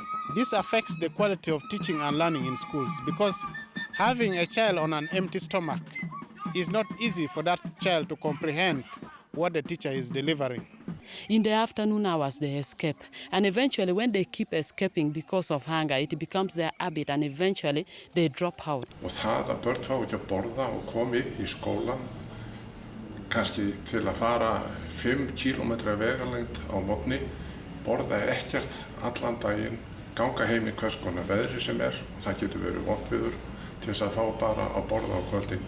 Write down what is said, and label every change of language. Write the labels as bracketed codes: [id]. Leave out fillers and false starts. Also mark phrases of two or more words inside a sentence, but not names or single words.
[en] This affects the quality of teaching and learning in schools because having a child on an empty stomach is not easy for that child to comprehend what the teacher is delivering. In the afternoon hours, they escape. And eventually, when they keep escaping because of hunger, it becomes their habit, and eventually they drop out. [is] Og það að börn fá ekki að borða og komi í skólan, kannski til að fara 5 kílómetra vegalengd á morgni, borða ekkert allan daginn, ganga heim í hvers konar veðri sem og það getur verið vondviður til þess að fá bara að borða á kvöldin.